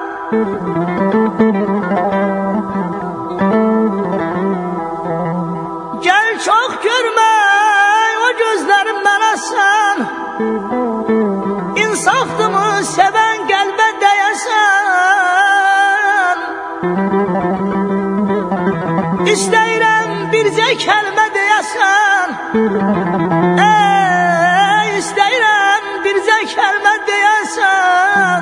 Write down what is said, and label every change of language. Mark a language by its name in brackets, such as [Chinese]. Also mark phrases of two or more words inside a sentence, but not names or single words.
[Turkish] Gel çok görme o gözlerim bana sen. İnsaftımı seven kalbe deyesen. [Azerbaijani] İsteyirəm bircə kəlmə deyəsən. İstəyirəm bircə kəlmə deyəsən.